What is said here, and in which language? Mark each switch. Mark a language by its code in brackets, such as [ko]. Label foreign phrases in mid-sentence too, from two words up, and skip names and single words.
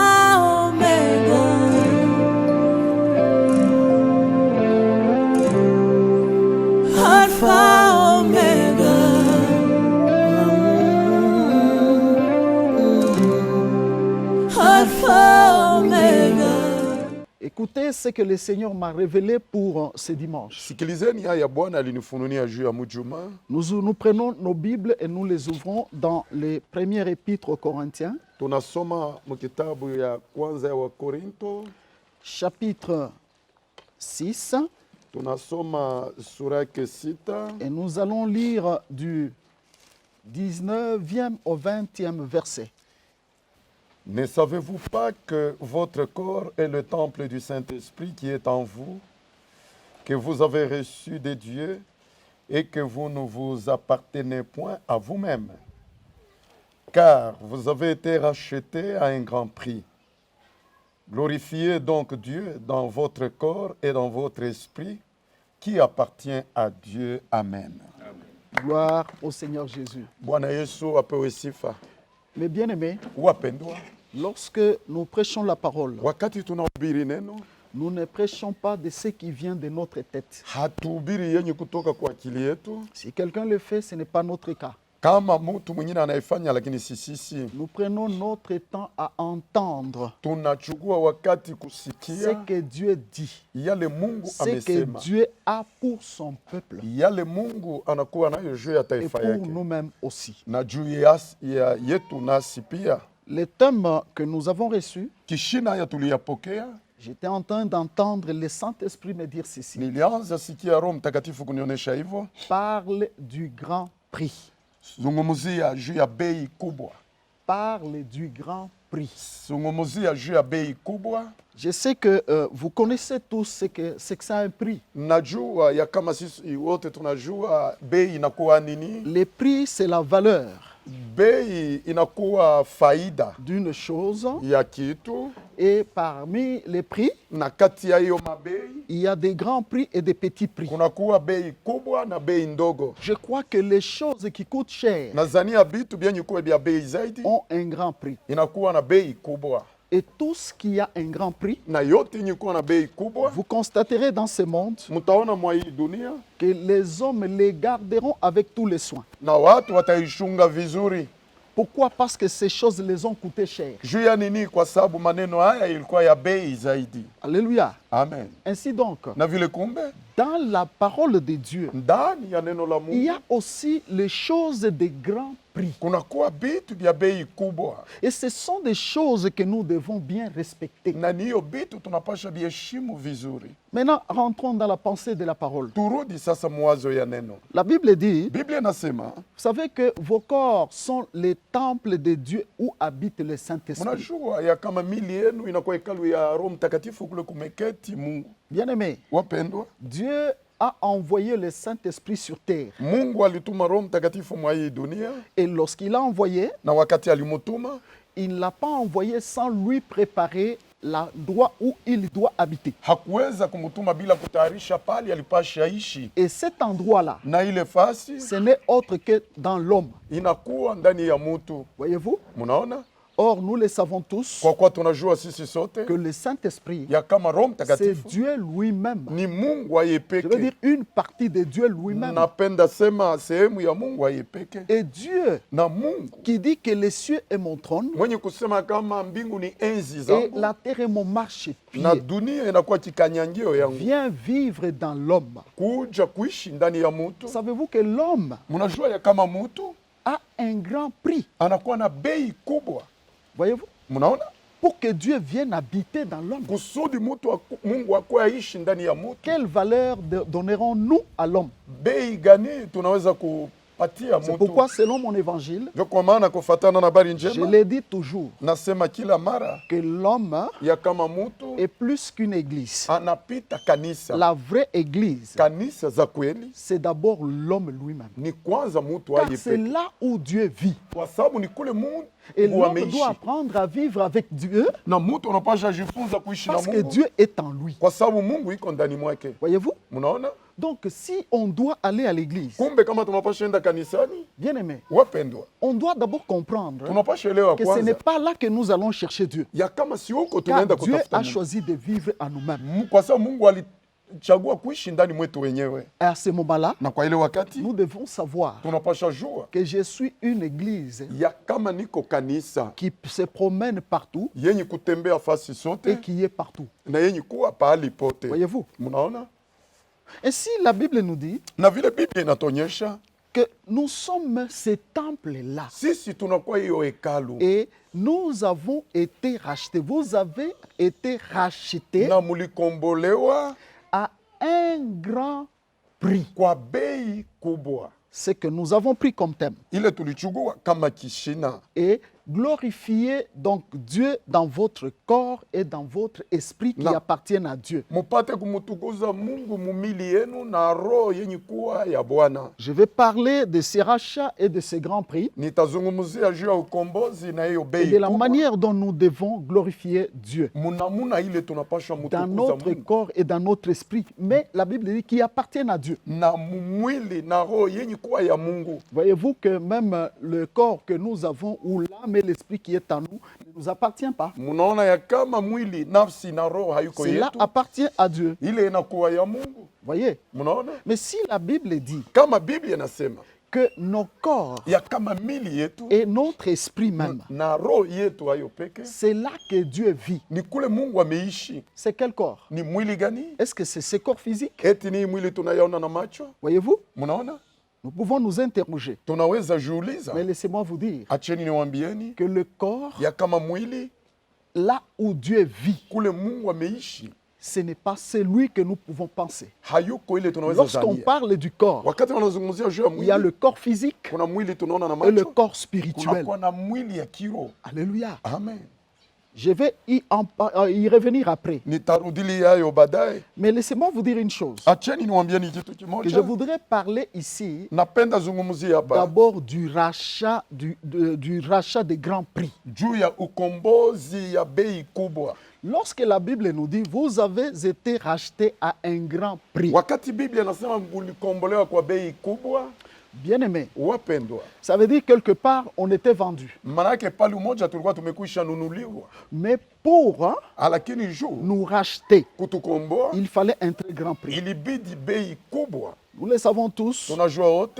[fr] Omega. Alpha Omega. Alpha Omega. Écoutez ce que le Seigneur m'a révélé pour ce dimanche. [sw] Sikilizeni haya Bwana alinifunulia juu ya mjuma. [fr] Nous prenons nos Bibles et nous les ouvrons dans les premières épîtres aux Corinthiens, [sw] Tunasoma mkitabu ya kwanza ya Wakorinto. [fr] chapitre 6, [sw] Tunasoma sura yake 6. [fr] et nous allons lire du 19e au 20e verset. Ne savez-vous pas que votre corps est le temple du Saint-Esprit qui est en vous, que vous avez reçu de Dieu et que vous ne vous appartenez point à vous-même, car vous avez été rachetés à un grand prix. Glorifiez donc Dieu dans votre corps et dans votre esprit qui appartient à Dieu. Amen. Gloire au Seigneur Jésus. [sw] Bwana Yesu apewe sifa. [fr] Mes bien-aimés, [sw] Wapendwa, [fr] lorsque nous prêchons la parole, [sw] wakati tunahubiri neno, [fr] nous ne prêchons pas de ce qui vient de notre tête. [sw] hatuhubiri yenye kutoka kwa akili yetu. [fr] Si quelqu'un le fait, ce n'est pas notre cas. [sw] Kama mtu mwingine anaifanya, lakini sisi [fr] Nous prenons notre temps à entendre [sw] tunachukua wakati [fr] ce [sw] kusikia [fr] que Dieu dit, [sw] yale Mungu [fr] ce que [sw] amesema, [fr] Dieu a pour son peuple [sw] yale Mungu anakuwa nayo juu ya [fr] et [sw] taifa [fr] pour [sw] yake [fr] nous-mêmes aussi. [sw] na juu ya yetu nasi pia. [fr] Les thèmes que nous avons reçus, [sw] Kishina ya tuliyapokea, [fr] j'étais en train d'entendre le Saint-Esprit me dire ceci. [sw] nilianza sikia Roho Mtakatifu kunionyesha hivyo, [fr] Parle du grand prix. [sw] zungumzia juu ya bei kubwa, [fr] Parle du grand prix. [sw] zungumzia juu ya bei kubwa. [fr] Je sais que vous connaissez tous ce que ça a un prix. [sw] Najua ya kama sisi wote tunajua bei inakuwa nini. [fr] Le prix, c'est la valeur [sw] Bei inakuwa faida [fr] d'une chose. [sw] ya kitu, [fr] Et parmi les prix, [sw] na kati ya hiyo mabei [fr] il y a des grands prix et des petits prix. [sw] kunakuwa bei kubwa na bei ndogo. [fr] Je crois que les choses qui coûtent cher [sw] Nazania vitu vyenye kuwa vya bei zaidi [fr] ont un grand prix. [sw] inakuwa na bei kubwa, [fr] Et tout ce qui a un grand prix, [sw] na yote yenye kuwa na bei kubwa, [fr] vous constaterez dans ce monde [sw] mtaona mwa hii dunia [fr] que les hommes les garderont avec tous les soins. [sw] na watu wataishunga vizuri. [fr] Pourquoi? Parce que ces choses les ont coûté cher. [sw] Juu ya nini? Kwa sababu maneno haya ilikuwa ya bei zaidi. [fr] Alléluia. Amen. Ainsi donc, [sw] Na vile kumbe [fr] dans la parole de Dieu, [sw] ndani ya neno la [fr] il y [sw] Mungu [fr] a aussi les choses de grand prix. [sw] kunakuwa vitu vya bei kubwa, [fr] Et ce sont des choses que nous devons bien respecter. [sw] na niyo vitu tunapasha viheshimu vizuri. [fr] Maintenant, rentrons dans la pensée de la parole. [sw] Turudi sasa mwazo ya neno. [fr] La Bible dit, [sw] Biblia inasema, [fr] vous savez que vos corps sont les temples de Dieu où habite le Saint-Esprit. [sw] mnajua ya kama mili yenu inakuwa hekalu ya Roho Mtakatifu kule kumeketi Mungu. [fr] Bien-aimés, [sw] Wapendwa, [fr] Dieu a envoyé le Saint-Esprit sur terre. [sw] Mungu alituma Roho Mtakatifu mwa hii dunia, [fr] Et lorsqu'il a envoyé, [sw] na wakati alimutuma [fr] il ne l'a pas envoyé sans lui préparer l'endroit où il doit habiter. [sw] hakuweza kumutuma bila kutayarisha pali alipasha ishi, [fr] Et cet endroit-là, [sw] na ile fasi [fr] ce n'est autre que dans l'homme. [sw] inakuwa ndani ya mutu. [fr] Voyez-vous? [sw] Munaona, [fr] Or, nous le savons tous [sw] kwa kuwa tunajua sisi sote [fr] que le Saint-Esprit, [sw] ya kama Roho [fr] c'est [sw] Mtakatifu [fr] Dieu lui-même. [sw] ni Mungu [fr] Je veux [sw] ayepeke. [fr] dire une partie de Dieu lui-même. [sw] Napenda sema sehemu ya Mungu ayepeke, [fr] Et Dieu [sw] na Mungu [fr] qui dit que les cieux est mon trône [sw] mwenye kusema kama mbingu ni enzi [fr] et [sw] zangu [fr] la terre est mon marchepied, [sw] na dunia inakuwa kikanyangio yangu, [fr] vient vivre dans l'homme. [sw] kuja kuishi ndani ya mutu. [fr] Savez-vous que l'homme [sw] Mnajua ya kama mutu [fr] a un grand prix? [sw] anakuwa na bei kubwa. [fr] Voyez-vous? [sw] Mnaona, [fr] Pour que Dieu vienne habiter dans l'homme, [sw] kusudi Mungu akuwe aishi ndani ya mutu, [fr] quelle valeur donnerons-nous à l'homme? [sw] bei gani tunaweza kupatia [fr] C'est [sw] mutu? [fr] pourquoi, selon mon évangile, [sw] Ndio kwa maana kufatana na habari [fr] je [sw] njema [fr] l'ai dit toujours, [sw] nasema kila mara [fr] que l'homme [sw] ya kama mutu [fr] est plus qu'une église. [sw] anapita kanisa. [fr] La vraie église, [sw] Kanisa za kweli [fr] c'est d'abord l'homme lui-même. [sw] ni kwanza mutu [fr] Car c'est [sw] ayepeke, [fr] là où Dieu vit. [sw] kwa sababu ni kule [fr] Et [sw] Mungu [fr] l'homme [sw] ameishi. [fr] doit apprendre à vivre avec Dieu [sw] Na mtu unapasha jifunza kuishi na [fr] parce que [sw] Mungu [fr] Dieu est en lui. [sw] kwa sababu Mungu iko ndani mwake. [fr] Voyez-vous? [sw] Mnaona? [fr] Donc, si on doit aller à l'église, [sw] Kumbe kama tunapasha enda kanisani, [fr] bien aimé, [sw] wapendwa, [fr] on doit d'abord comprendre [sw] tunapasha elewa [fr] que ce n'est [sw] kwanza [fr] pas là que nous allons chercher Dieu. [sw] ya kama si huko [fr] Car [sw] tunaenda [fr] Dieu [sw] kutafuta [fr] a [sw] Mungu. [fr] choisi de vivre en nous-mêmes. [sw] Kwa sababu Mungu alichagua kuishi ndani mwetu wenyewe, [fr] Et à ce moment-là, [sw] na kwa ile wakati [fr] nous devons savoir [sw] tunapasha jua [fr] que je suis une église [sw] ya kama niko kanisa [fr] qui se promène partout [sw] yenye kutembea fasi [fr] et [sw] sote [fr] qui est partout. [sw] na yenye kuwa pahali pote. [fr] Voyez-vous? [sw] Mnaona? [fr] Et si la Bible nous dit [sw] Na vile Biblia inatuonyesha [fr] que nous sommes ces temples-là [sw] sisi tunakuwa hiyo hekalu [fr] et nous avons été rachetés, vous avez été rachetés [sw] na mulikombolewa [fr] à un grand prix. [sw] kwa bei kubwa, [fr] Ce que nous avons pris comme thème. [sw] ile tulichukua kama kishina, [fr] Et glorifiez donc Dieu dans votre corps et dans votre esprit qui Non. appartiennent à Dieu. [sw] mupate kumutukuza Mungu mumili yenu na roho yenye kuwa ya Bwana. [fr] Je vais parler de ces rachats et de ces grands prix [sw] Nitazungumzia juu ya ukombozi na hiyo [fr] et [sw] bei [fr] de la [sw] kubwa. [fr] manière dont nous devons glorifier Dieu [sw] Munamuna ile tunapasha [fr] dans [sw] mutukuza [fr] notre [sw] Mungu [fr] corps et dans notre esprit. Mais la Bible dit qu'ils appartiennent à Dieu. [sw] na mwili na roho yenye kuwa ya Mungu. [fr] Voyez-vous que même le corps que nous avons ou l'âme et l'esprit qui est en nous ne nous appartient pas. [sw] Munaona ya kama mwili, nafsi na roho hayuko [fr] Cela [sw] yetu, [fr] appartient à Dieu. [sw] ile inakuwa ya Mungu. [fr] Voyez. [sw] Munaona? [fr] Mais si la Bible dit [sw] Kama Biblia inasema [fr] que nos corps [sw] ya kama mili yetu [fr] et notre esprit même, [sw] na roho yetu hayo peke, [fr] c'est là que Dieu vit. [sw] ni kule Mungu ameishi. [fr] C'est quel corps? [sw] Ni mwili gani? [fr] Est-ce que c'est ce corps physique? [sw] Eti ni mwili tunayaona na macho? [fr] Voyez-vous? [sw] Munaona? [fr] Nous pouvons nous interroger. [sw] Tunaweza jiuliza, [fr] Mais laissez-moi vous dire [sw] acheni niwaambieni [fr] que le corps, [sw] ya kama mwili [fr] là où Dieu vit, [sw] kule Mungu ameishi, [fr] ce n'est pas celui que nous pouvons penser. [sw] hayuko ile tunaweza [fr] Lorsqu'on [sw] zania. [fr] parle du corps, [sw] Wakati wanazungumzia juu ya [fr] il y a [sw] mwili, [fr] le corps physique [sw] kuna mwili tunaona na [fr] et le [sw] macho, [fr] corps spirituel. [sw] kunakuwa na mwili ya kiroho. [fr] Alléluia. Amen. Je vais y revenir après. [sw] Nitarudilia hayo baadaye. [fr] Mais laissez-moi vous dire une chose. [sw] Acheni niwaambieni kitu [fr] Que je [sw] kimoja. [fr] voudrais parler ici [sw] Napenda zungumzia hapa [fr] d'abord du rachat, du rachat des grands prix. [sw] juu ya ukombozi ya bei kubwa. [fr] Lorsque la Bible nous dit, vous avez été rachetés à un grand prix. [sw] Wakati Biblia inasema ulikombolewa kwa bei kubwa, [fr] Bien-aimé, [sw] wapendwa, [fr] ça veut dire quelque part, on était vendu. [sw] manake pale umoja tulikuwa tumekwisha nunuliwa, [fr] Mais pour [sw] lakini juu [fr] nous racheter, [sw] kutukomboa [fr] il fallait un très grand prix. [sw] ilibidi bei kubwa. [fr] Nous le savons tous [sw] Tunajua wote